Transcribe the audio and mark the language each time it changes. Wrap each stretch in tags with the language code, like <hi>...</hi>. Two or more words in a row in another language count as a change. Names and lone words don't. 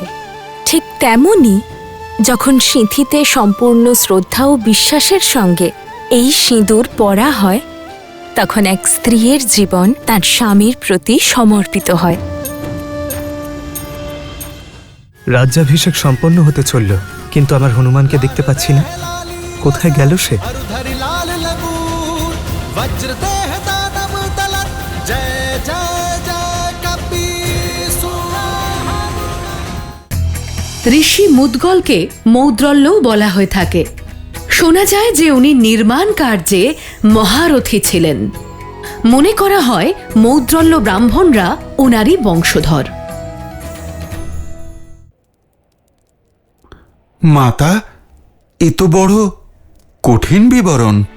<bn>ঠিক তেমনি যখন সিঁথিতে সম্পূর্ণ শ্রদ্ধা ও বিশ্বাসের সঙ্গে এই সিঁদুর পরা হয়, তখন এক স্ত্রীর জীবন তার স্বামীর প্রতি সমর্পিত হয়। রাজ্যাভিষেক সম্পন্ন হতে চলল, কিন্তু আমার হনুমানকে দেখতে পাচ্ছি না। কোথায় গেল সে?</bn> <awa>धरि लाल लगूर वज्र देह दानव तलत जय जय जय कपीसुर।</awa> <bn>ঋষি মুদ্গলকে মৌদ্রল্যও বলা হয়ে থাকে। শোনা যায় যে উনি নির্মাণ কার্যে মহারথী ছিলেন। মনে করা হয় মৌদ্রল্য ব্রাহ্মণরা ওনারই বংশধর। মাতা, এ তো বড় কঠিন বিবরণ।</bn>